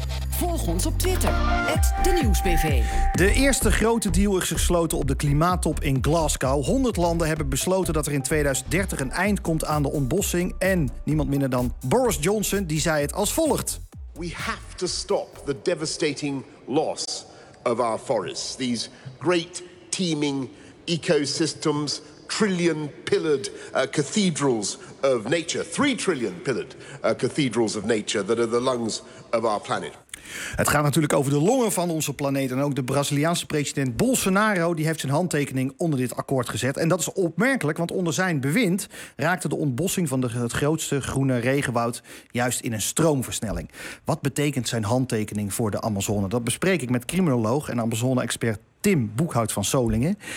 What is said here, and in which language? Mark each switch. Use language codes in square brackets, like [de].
[nl] Volg ons op Twitter, @denieuwsbv. De eerste grote deal is gesloten op de klimaattop in Glasgow. 100 landen hebben besloten dat er in 2030 een eind komt aan de ontbossing. En niemand minder dan Boris Johnson, die zei het als volgt. [en] We have to stop the devastating loss of our forests. These great teeming ecosystems, trillion pillared cathedrals of nature, 3 trillion pillared cathedrals of nature that are the lungs of our planet. [nl] Het gaat natuurlijk over de longen van onze planeet en ook de Braziliaanse president Bolsonaro die heeft zijn handtekening onder dit akkoord gezet. En dat is opmerkelijk, want onder zijn bewind raakte de ontbossing van het grootste groene regenwoud juist in een stroomversnelling. Wat betekent zijn handtekening voor de Amazone? Dat bespreek ik met criminoloog en Amazone-expert Tim Boekhout van Solingen.